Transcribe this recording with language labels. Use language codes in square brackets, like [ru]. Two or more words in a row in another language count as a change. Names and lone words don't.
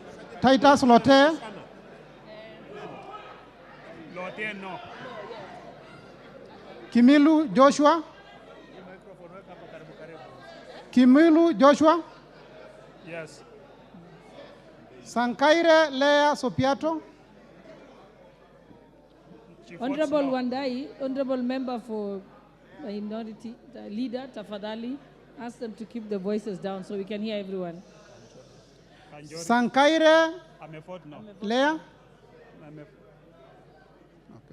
[en] Titus Lote. Lote no. Kimilu Joshua. Kimilu Joshua. Yes. Sankaire Lea Sopiato. Honorable Wandai, Honorable Member for Minority Leader, Tafadhali, ask them to keep the voices down so we can hear everyone. Sankaire Lea. Okay.